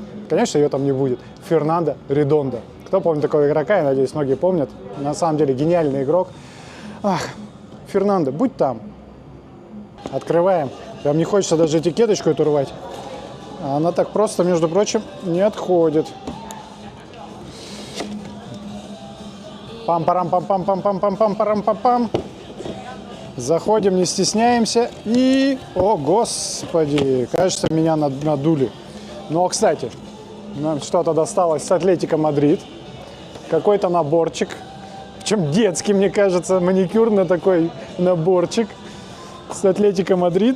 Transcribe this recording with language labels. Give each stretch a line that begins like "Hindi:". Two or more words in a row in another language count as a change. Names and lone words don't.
Russian: Конечно, ее там не будет. Фернандо Редондо. Кто помнит такого игрока, я надеюсь, многие помнят. На самом деле гениальный игрок. Ах, Фернандо, будь там. Открываем. Прям не хочется даже этикеточку эту рвать. А она так просто, между прочим, не отходит. Пам-парам-пам-пам-пам-пам-пам-пам-пам-пам. Заходим, не стесняемся. И, о, господи, кажется, меня надули. Но, кстати, нам что-то досталось с Атлетико Мадрид. Какой-то наборчик. Причем детский, мне кажется, маникюрный такой наборчик с Атлетико Мадрид.